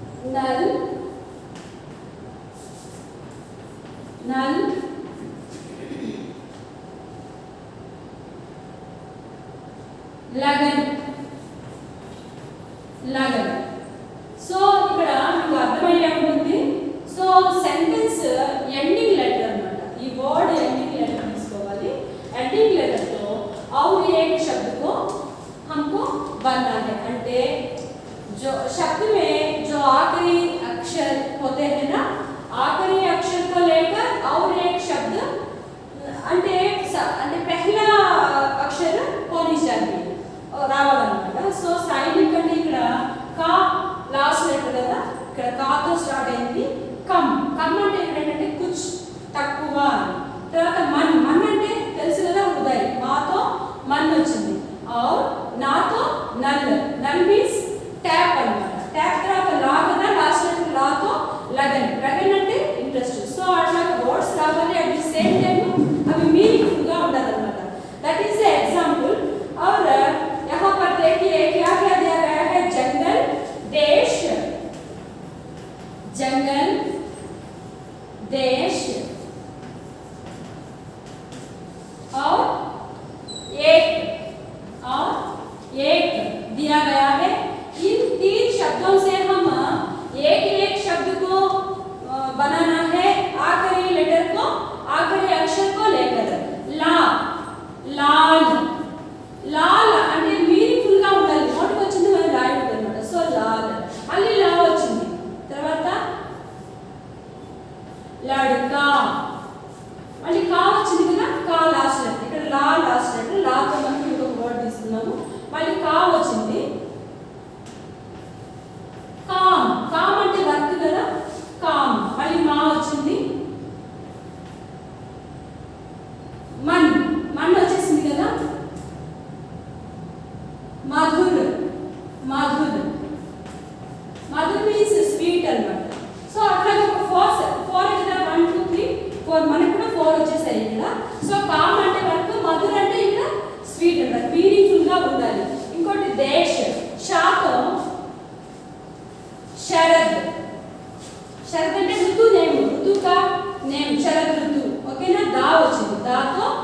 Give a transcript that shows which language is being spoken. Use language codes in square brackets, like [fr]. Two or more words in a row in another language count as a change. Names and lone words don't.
[hi] नल नल लगन लगन [te] సో ఇక్కడ మీకు అర్థమయ్యే ఉంటుంది సో [en] sentence ending letter [te] అన్నమాట ఈ [en] word ending letter [te] తీసుకోవాలి [en] ending letter [hi] तो और एक शब्द को हमको बनना है [te] అంటే [hi] जो शब्द में जो आखिरी अक्षर होते हैं ना आखिरी अक्षर को लेकर और एक शब्द [te] అంటే అంటే [hi] पहला अक्षर होनी चाहिए [te] రావాలన్నమాట సో సైనిక్ అంటే ఇక్కడ కా [en] last letter [te] కదా ఇక్కడ కాతో స్టార్ట్ అయింది [hi] कम कम [te] అంటే ఇక్కడ ఏంటంటే కుచ్ తక్కువ తర్వాత మన్ మన్ అంటే తెలుసు కదా హృదయ్ మాతో మన్ వచ్చింది और నాతో [hi] नल नल [en] means tap [te] అన్నమాట ట్యాప్ తర్వాత లా కదా [en] last letter [te] లాతో [hi] लगन लगन [te] అంటే ఇంట్రెస్ట్ సో అట్లా వర్డ్స్ రావాలి [en] at the same time [te] అవి మీనింగ్ఫుల్ గా ఉండాలన్నమాట [en] that is the example [hi] और यहाँ पर देखिए क्या क्या दिया गया है जंगल देश [te] जंगल देश [hi] और एक दिया गया है इन तीन शब्दों से हम एक एक शब्द को बनाना है आखिरी लेटर को आखिरी अक्षर को लेकर ला लाल [te] లాల్ అంటే మీనింగ్ఫుల్ గా ఉండాలి నోటికి వచ్చింది మనం రాయకూడదు అన్నమాట సో లాల్ మళ్ళీ లా వచ్చింది తర్వాత లడ్కా మళ్ళీ కా వచ్చింది కదా కా [en] last letter [te] ఇక్కడ లా [en] last letter [te] లాతో మనం ఇంకొక వర్డ్ తీసుకున్నాము మళ్ళీ కా వచ్చింది [hi] काम काम [te] అంటే వర్క్ కదా కామ్ మళ్ళీ మా వచ్చింది [hi] मन मन [te] వచ్చేసింది కదా [hi] मधुर मधुर मधुर [en] means sweet [te] అన్నమాట సో అట్లా ఒక 4 ఇక్కడ 1 2 3 4 మనకు కూడా 4 వచ్చేసాయి ఇక్కడ సో కామ్ అంటే వర్క్ మధుర్ అంటే ఇక్కడ స్వీట్ అన్నమాట మీనింగ్ఫుల్ గా ఉండాలి ఇంకోటి దేశ్ షాతో [hi] शरद शरद [te] అంటే ఋతు నేమ్ ఋతు కా నేమ్ [hi] शरद ऋतु [te] ఓకేనా దా వచ్చింది దాతో